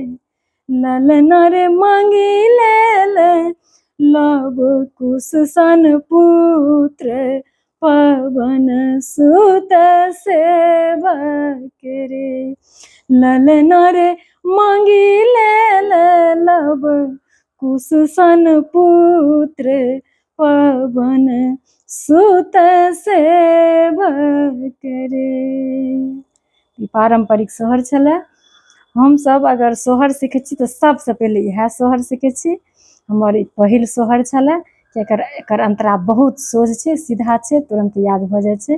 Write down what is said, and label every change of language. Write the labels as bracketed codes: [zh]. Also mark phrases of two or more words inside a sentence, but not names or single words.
[mai] ललन रे मांगी लेल लव कुश सन पुत्र पवन सुत सेवक रे। ललन रे मांगी लेल लव कुश सन पुत्र पवन सुत सेवक रे। पारंपरिक सोहर छलै। हम सब अगर सोहर सीखे छी तो सबसे पहले यह सोहर सीखे छी। हमर पहिल सोहर छलै कि एकर अंतरा बहुत सोझ छै, सीधा छै, तुरंत याद भ जाइ छै।